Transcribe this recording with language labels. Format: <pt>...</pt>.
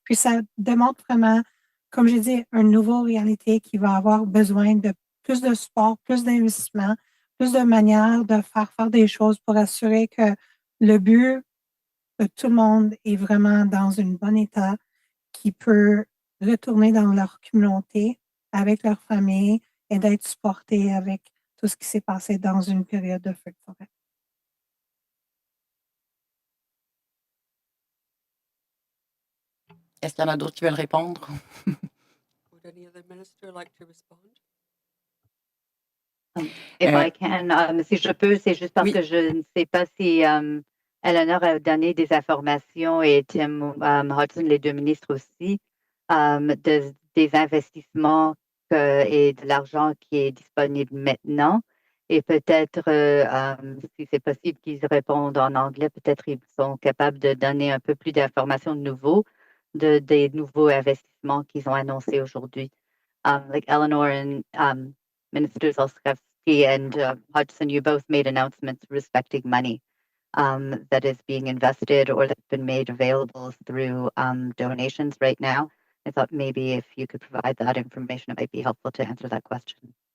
<fr>Puis ça démontre vraiment, comme j'ai dit, une nouvelle réalité qui va avoir besoin de plus de support, plus d'investissement, plus de manières de faire des choses pour assurer que le but de tout le monde est vraiment dans un bon état, qui peut retourner dans leur communauté avec leur famille et d'être supporté avec tout ce qui s'est passé dans une période de feu de forêt. Est-ce qu'il y en a d'autres qui veulent répondre?</fr> <en>Would any other minister like to respond? If I can,</en> <fr>si je peux, c'est juste parce que je ne sais pas si Eleanor a donné des informations et Tim Hodgson, les 2 ministres aussi, des investissements et de l'argent qui est disponible maintenant. Et peut-être, si c'est possible qu'ils répondent en anglais, peut-être ils sont capables de donner un peu plus d'informations des nouveaux investissements qu'ils ont annoncés aujourd'hui.</fr> <en>Like Eleanor and Ministers Olszewski and Hodgson, you both made announcements respecting money that is being invested or that's been made available through donations right now. I thought maybe if you could provide that information, it might be helpful to answer that question.</en>